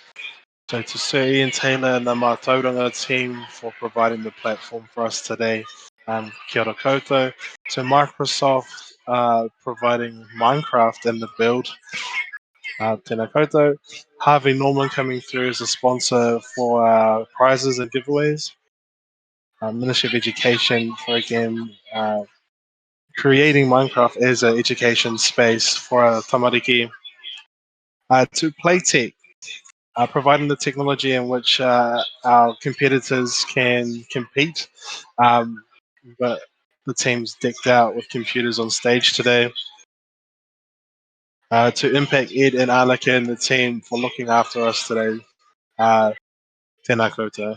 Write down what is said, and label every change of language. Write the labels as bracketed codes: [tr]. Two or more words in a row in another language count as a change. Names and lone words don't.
[en] So to Sir Ian Taylor and the Matauranga team for providing the platform for us today. [mi] Kia ora koutou. [en] To Microsoft providing Minecraft and the build. [mi] Tēnā koutou. [en] Harvey Norman coming through as a sponsor for prizes and giveaways. Ministry of Education for again creating Minecraft as an education space for tamariki. To Playtech, providing the technology in which our competitors can compete. But the team's decked out with computers on stage today. to impact Ed and Alaka and the team for looking after us today. [mi] Tēnā koutou.